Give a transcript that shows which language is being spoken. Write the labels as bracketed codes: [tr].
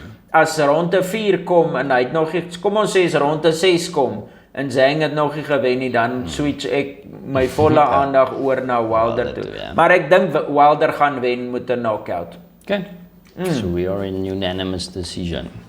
[af] As ronde 4 kom en hy het nog iets, kom ons sê as ronde 6 kom en Zhang het nog nie gewen nie, dan switch ek my volle aandag oor na Wilder toe. Maar ek dink Wilder gaan wen met 'n knockout. Okay. [en] So we are in unanimous decision.